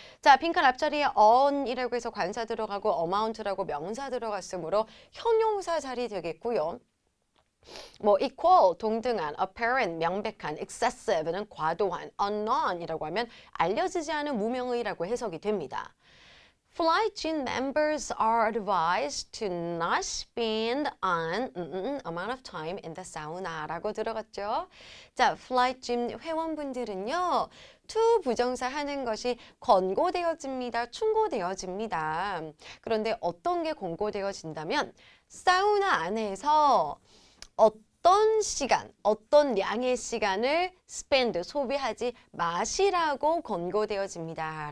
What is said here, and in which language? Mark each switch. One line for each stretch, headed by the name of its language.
Korean: 자, 빈칸 앞자리에 on이라고 해서 관사 들어가고 amount라고 명사 들어갔으므로 형용사 자리 되겠고요. 뭐 equal, 동등한, apparent, 명백한, excessive는 과도한, unknown이라고 하면 알려지지 않은 무명의라고 해석이 됩니다.
English: Flight gym members are advised to not spend an amount of time in the sauna
Korean: 라고 들어갔죠. 자, flight gym 회원분들은요. to 부정사 하는 것이 권고되어집니다. 충고되어집니다. 그런데 어떤 게 권고되어진다면 사우나 안에서 어떤 시간, 어떤 양의 시간을 spend, 소비하지 마시라고 권고되어집니다.